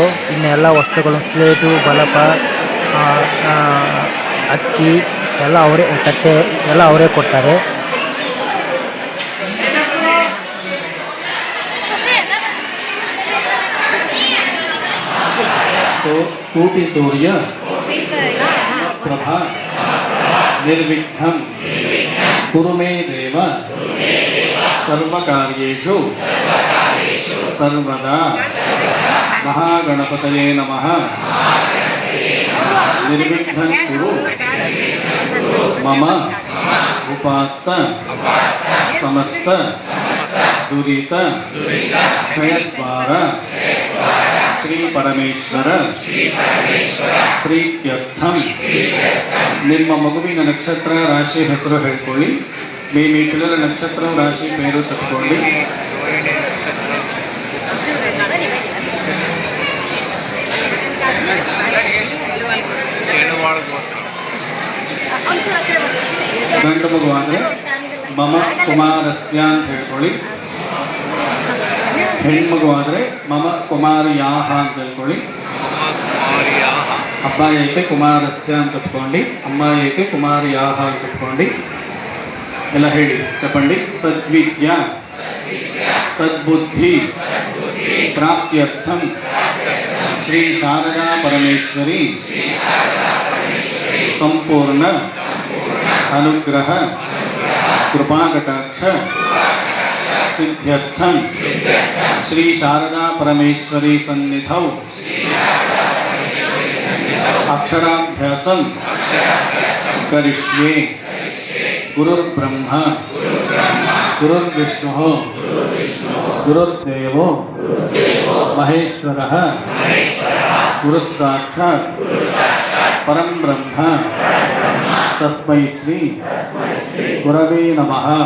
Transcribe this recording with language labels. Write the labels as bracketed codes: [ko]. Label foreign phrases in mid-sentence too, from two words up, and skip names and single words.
[kn] ಇನ್ನು ಎಲ್ಲ ವಸ್ತುಗಳು, ಸ್ಲೇಟು, ಬಲಪ, ಅಕ್ಕಿ ಎಲ್ಲ ಅವರೇ, ತಟ್ಟೆ ಎಲ್ಲ ಅವರೇ ಕೊಡ್ತಾರೆ. [sa] ಕೋಟಿ ಸೂರ್ಯ ಪ್ರಭಾ ನಿರ್ವಿಘ್ನಂ ಕುರು ಮೇ ದೇವ ಸರ್ವಕಾರ್ಯೇಷು ಸರ್ವದಾ. ಮಹಾಗಣಪತಯೇ ನಮಃ. ನಿರ್ವಿಘ್ನಂ ಕುರು मम उपात्त समस्त दुरित क्षयद्वार श्री परमेश्वर प्रीत्यर्थम [kn] ನಿಮ್ಮ ಮಗುವಿನ ನಕ್ಷತ್ರ ರಾಶಿ ಹೆಸರು ಹೇಳ್ಕೊಳ್ಳಿ. [te] మీ పిల్లల నక్షత్రం రాశి పేరు చెప్పుకోండి. [kn] ಗಂಡು ಮಗು ಆದರೆ [sa] ಮಮ ಕುಮಾರಸ್ಯ [kn] ಅಂತ ಹೇಳ್ಕೊಳ್ಳಿ. ಹೆಣ್ಮಗು ಆದರೆ [sa] ಮಮ ಕುಮಾರಿಯಾಹ [kn] ಅಂತ ಹೇಳ್ಕೊಳ್ಳಿ. [te] అబ్బాయి అయితే కుమారస్య అని చెప్పుకోండి, అమ్మాయి అయితే కుమారియాహ అని చెప్పుకోండి. ఇలా ಹೇಳಿ చెప్పండి. [sa] సద్విద్య సద్బుద్ధి ప్రాప్త్యర్థం శ్రీ శారదా పరమేశ్వరి సంపూర్ణ అనుగ్రహ కృపాకటాక్ష సిద్ధ్యర్థం శ్రీ శారదా పరమేశ్వరి సన్నిధౌ अक्षराभ्यासं करिष्ये. गुरुर्ब्रह्मा गुरुर्विष्णुः गुरुर्देवो महेश्वरः गुरुस्साक्षात् परं ब्रह्म तस्मै श्री गुरवे नमः.